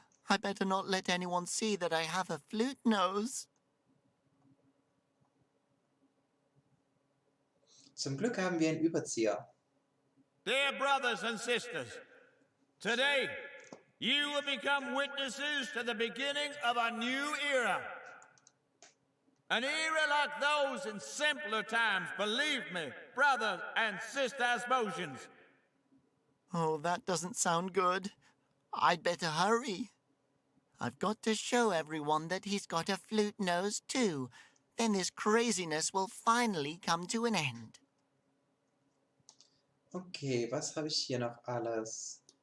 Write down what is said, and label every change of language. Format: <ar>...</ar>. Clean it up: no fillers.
<en>I better not let anyone see that I have a flute nose.</en> <de>Zum Glück haben wir einen Überzieher.</de> <en>Dear brothers and sisters, today you will become witnesses to the beginning of a new era. An era like those in simpler times, believe me, brothers and sister Asposians. Oh, that doesn't sound good. I'd better hurry. I've got to show everyone that he's got a flute nose too. Then this craziness will finally come to an end.</en> <de>Okay, was habe ich hier noch alles?</de>